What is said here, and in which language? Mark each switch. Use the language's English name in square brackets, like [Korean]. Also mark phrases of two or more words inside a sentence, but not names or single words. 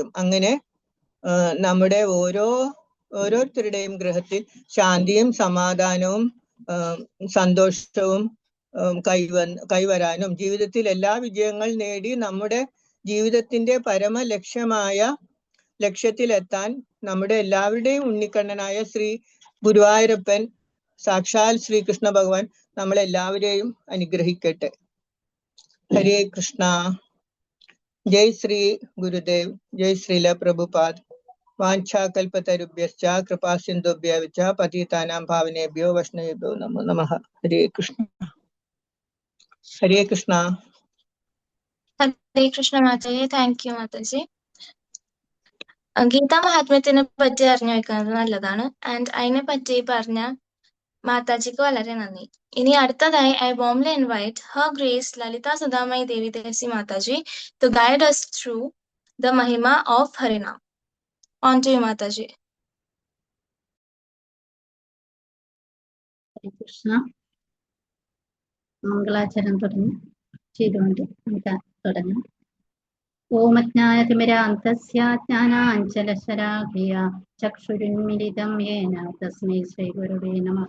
[Malayalam] അങ്ങനെ നമ്മുടെ ഓരോരുത്തരുടെയും ഗൃഹത്തിൽ ശാന്തിയും സമാധാനവും സന്തോഷവും കൈവരാനും ജീവിതത്തിൽ എല്ലാ വിജയങ്ങൾ നേടി നമ്മുടെ ജീവിതത്തിന്റെ ലക്ഷ്യത്തിലെത്താൻ നമ്മുടെ എല്ലാവരുടെയും ഉണ്ണിക്കണ്ണനായ ശ്രീ ഗുരുവായൂരപ്പൻ, സാക്ഷാൽ ശ്രീകൃഷ്ണ ഭഗവാൻ നമ്മളെല്ലാവരെയും അനുഗ്രഹിക്കട്ടെ. [Hindi] हरे कृष्ण. जय श्री गुरुदेव. जय श्रील प्रभुपाद. [Sanskrit] വാഞ്ചാകൽപതരുഭ്യശ്ച കൃപാ സിന്ധുഭ്യശ്ച പതിതാനാം പാവനേഭ്യോ വൈഷ്ണവേഭ്യോ നമോ നമഃ. ഹരേ കൃഷ്ണ. ഹരേ കൃഷ്ണ. [Malayalam] ഹരേ കൃഷ്ണ മാതാജി. [English] thank you [Malayalam] മാതാജി. ഗീതാ മഹാത്മ്യത്തിനെ പറ്റി അറിഞ്ഞു വെക്കുന്നത് നല്ലതാണ്. ആൻഡ് അതിനെ പറ്റി പറഞ്ഞ മാതാജിക്ക് വളരെ നന്ദി. ഇനി അടുത്തതായി [English] ഐ warmly invite Her Grace Lalita Sudhamai Devi Desi Mataji to guide us through the Mahima of Harinam. On to you, Mataji. [Sanskrit] ഹരേ കൃഷ്ണ. [Malayalam] മംഗളാചരണം ചെയ്തുകൊണ്ട് നമുക്ക് തുടങ്ങാം. [Sanskrit] ഓമജ്ഞാനതിമിരാന്തസ്യ ജ്ഞാനാഞ്ജലശലാഘയ ചക്ഷുരുന്മിലിതം യേന തസ്മൈ ശ്രീഗുരുവേ നമഃ.